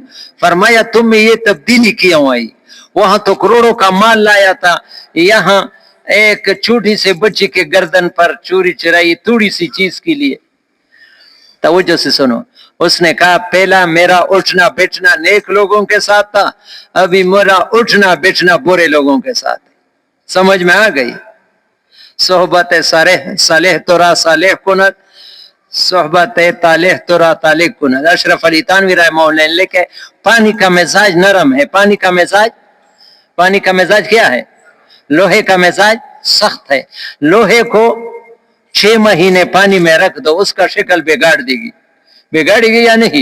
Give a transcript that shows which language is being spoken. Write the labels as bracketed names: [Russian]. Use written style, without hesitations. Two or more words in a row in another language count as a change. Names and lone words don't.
[Urdu] فرمایا تم میں یہ تبدیلی کیوں آئی؟ وہاں تو کروڑوں کا مال لایا تھا، یہاں ایک چھوٹی سے بچی کے گردن پر چوری چرائی تھوڑی سی چیز کے لیے. توجہ سے سنو. اس نے کہا پہلا میرا اٹھنا بیٹھنا نیک لوگوں کے ساتھ تھا، ابھی میرا اٹھنا بیٹھنا برے لوگوں کے ساتھ. سمجھ میں آ گئی؟ [Persian] صحبت صالح تورا صالح کند، صحبت طالح تورا طالح کند. [Urdu] اشرف علی تھانوی رحمہ اللہ نے لکھے پانی کا مزاج نرم ہے. پانی کا مزاج کیا ہے؟ لوہے کا مزاج سخت ہے. لوہے کو 6 مہینے پانی میں رکھ دو، اس کا شکل بگاڑے گی یا نہیں؟